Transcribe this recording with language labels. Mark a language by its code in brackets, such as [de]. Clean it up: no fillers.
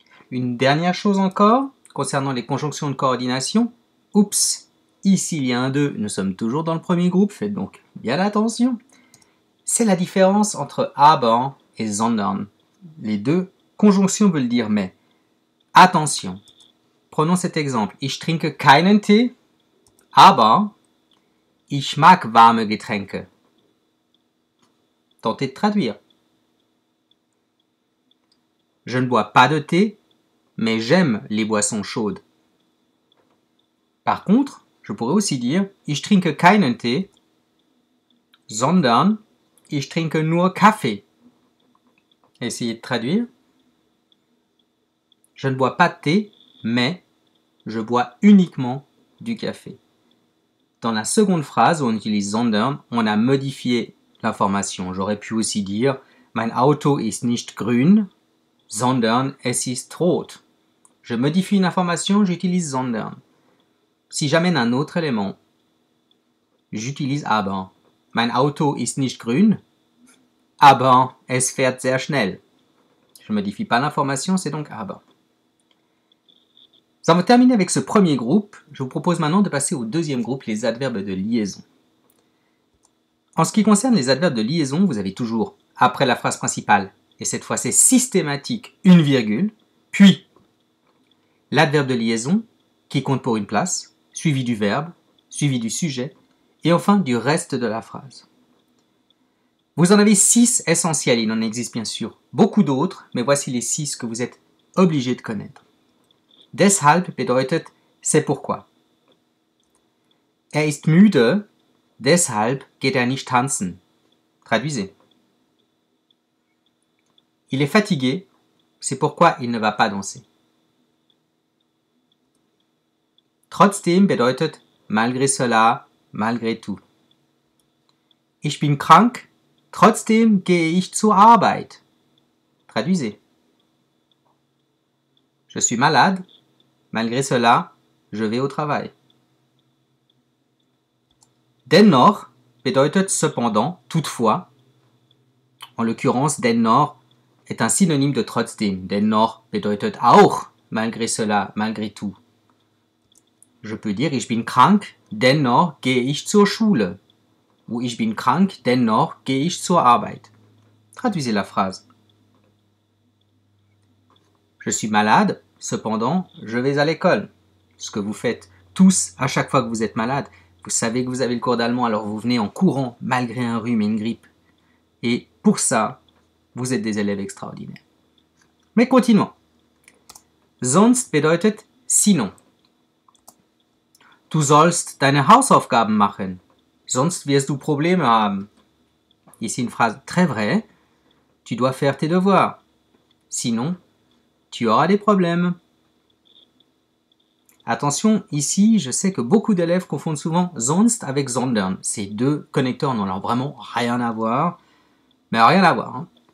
[fr] Une dernière chose encore, concernant les conjonctions de coordination. Oups, ici il y a un 2, nous sommes toujours dans le premier groupe, faites donc bien attention. C'est la différence entre aber et sondern. Les deux conjonctions veulent dire mais. Attention. Prenons cet exemple. [de] Ich trinke keinen Tee, aber ich mag warme Getränke. [fr] Tentez de traduire. Je ne bois pas de thé, mais j'aime les boissons chaudes. Par contre, je pourrais aussi dire [de] Ich trinke keinen Tee, sondern ich trinke nur Kaffee. [fr] Essayez de traduire. Je ne bois pas de thé, mais je bois uniquement du café. Dans la seconde phrase où on utilise sondern, on a modifié l'information. J'aurais pu aussi dire [de] Mein Auto ist nicht grün, sondern es ist rot. [fr] Je modifie une information, j'utilise sondern. Si j'amène un autre élément, j'utilise aber. [de] Mein Auto ist nicht grün, aber es fährt sehr schnell. [fr] Je ne modifie pas l'information, c'est donc aber. Nous avons terminé avec ce premier groupe. Je vous propose maintenant de passer au deuxième groupe, les adverbes de liaison. En ce qui concerne les adverbes de liaison, vous avez toujours, après la phrase principale, et cette fois c'est systématique, une virgule, puis l'adverbe de liaison qui compte pour une place, suivi du verbe, suivi du sujet, et enfin du reste de la phrase. Vous en avez 6 essentiels, il en existe bien sûr beaucoup d'autres, mais voici les 6 que vous êtes obligés de connaître. [de] Deshalb bedeutet [fr] c'est pourquoi. [de] Er ist müde, deshalb geht er nicht tanzen. [fr] Traduisez. Il est fatigué, c'est pourquoi il ne va pas danser. [de] Trotzdem bedeutet [fr] malgré cela, malgré tout. [de] Ich bin krank, trotzdem gehe ich zur Arbeit. [fr] Traduisez. Je suis malade, malgré cela, je vais au travail. [de] Dennoch bedeutet [fr] cependant, toutefois. En l'occurrence, dennoch est un synonyme de trotzdem. [de] Dennoch bedeutet auch, [fr] malgré cela, malgré tout. Je peux dire, [de] ich bin krank, dennoch gehe ich zur Schule. Ou ich bin krank, dennoch gehe ich zur Arbeit. [fr] Traduisez la phrase. Je suis malade, cependant, je vais à l'école. Ce que vous faites tous à chaque fois que vous êtes malade. Vous savez que vous avez le cours d'allemand, alors vous venez en courant malgré un rhume et une grippe. Et pour ça, vous êtes des élèves extraordinaires. Mais continuons. [de] Sonst bedeutet [fr] sinon. [de] Du sollst deine Hausaufgaben machen, sonst wirst du Probleme haben. [fr] Ici une phrase très vraie. Tu dois faire tes devoirs. Sinon, tu auras des problèmes. Attention, ici, je sais que beaucoup d'élèves confondent souvent sonst avec sondern. Ces deux connecteurs n'ont vraiment rien à voir, mais rien à voir. Hein.